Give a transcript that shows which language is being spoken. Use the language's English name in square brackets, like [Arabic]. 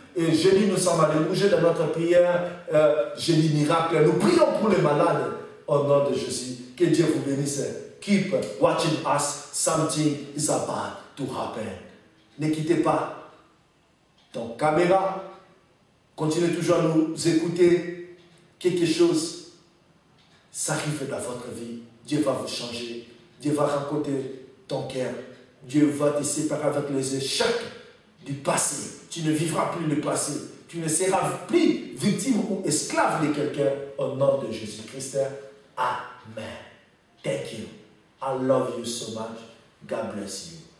[French] Et jeudi, nous sommes allés bouger dans notre prière, jeudi miracle. Nous prions pour les malades. Au nom de Jésus, que Dieu vous bénisse. [English] Keep watching us. Something is about to happen. [French] Ne quittez pas ton caméra. Continuez toujours à nous écouter. Quelque chose s'arrive dans votre vie. Dieu va vous changer. Dieu va raconter ton cœur. Dieu va te séparer avec les échecs du passé. Tu ne vivras plus le passé. Tu ne seras plus victime ou esclave de quelqu'un. Au nom de Jésus-Christ. [English] Amen. Thank you. I love you so much. God bless you.